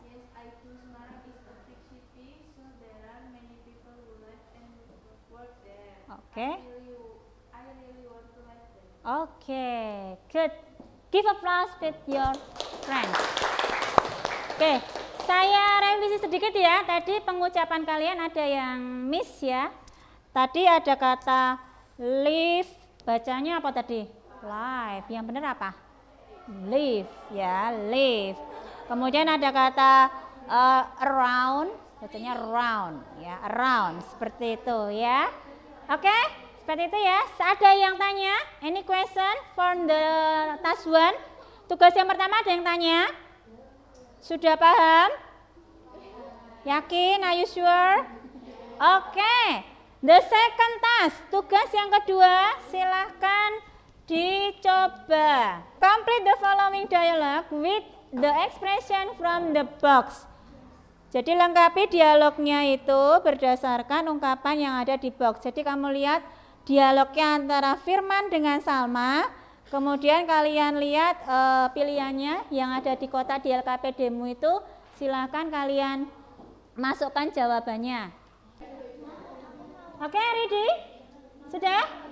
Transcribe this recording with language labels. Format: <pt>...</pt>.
<en>Yes, I do. Semarang is a big city, so there are many people who live and work there. Okay. I Oke, good. Give applause with your friends.</en> <id>Oke, saya revisi sedikit ya. Tadi pengucapan kalian ada yang miss ya. Tadi ada kata live, bacanya apa tadi? Live. Yang benar apa? Live ya, live. Kemudian ada kata around, bacanya round ya, around, seperti itu ya. Oke, seperti itu ya. Ada yang tanya?</id> <en>Any question for the task 1?</en> <id>Tugas yang pertama ada yang tanya? Sudah paham? Yakin?</id> <en>Are you sure?</en> <id>Oke.</id> <en>The second task,</en> <id>tugas yang kedua, silahkan dicoba.</id> <en>Complete the following dialogue with the expression from the box.</en> <id>Jadi lengkapi dialognya itu berdasarkan ungkapan yang ada di box. Jadi kamu lihat dialognya antara Firman dengan Salma. Kemudian kalian lihat pilihannya yang ada di kotak di LKPD-mu itu. Silahkan kalian masukkan jawabannya. Oke, ready? Sudah?</id>